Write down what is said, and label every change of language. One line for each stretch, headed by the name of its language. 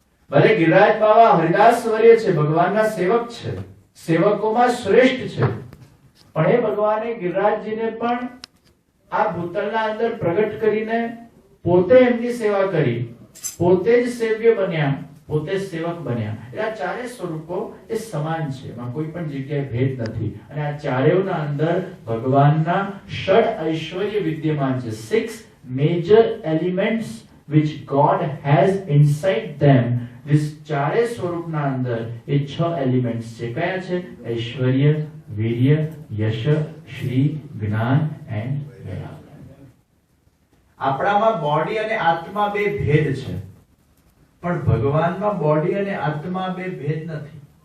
Gujarati: ભલે ગિરિરાજ બાવા હરિદાસ વર્ય છે, ભગવાનના સેવક છે, સેવકોમાં શ્રેષ્ઠ છે, પણ એ ભગવાને ગિરિરાજજીને પણ આ ભૂતલના અંદર પ્રગટ કરીને પોતે એમની સેવા કરી, પોતે જ સેવ્ય બન્યા, પોતે સેવક બન્યા. એટલે આ 4 સ્વરૂપો એ સમાન છે, એમાં કોઈ પણ જગ્યાએ ભેદ નથી. અને આ 4ના અંદર ભગવાનના ષડ ઐશ્વર્ય વિદ્યમાન છે.
English: 6 major elements which God has inside them.
Gujarati: This 4 સ્વરૂપના અંદર એ 6 એલિમેન્ટ્સ છે. કયા છે? ઐશ્વર્ય, વીર્ય, યશ, શ્રી, જ્ઞાન એન્ડ વૈરાગ્ય. આપણામાં બોડી અને આત્મા બે ભેદ છે, પણ ભગવાનમાં બોડી અને આત્મા બે ભેદ નથી.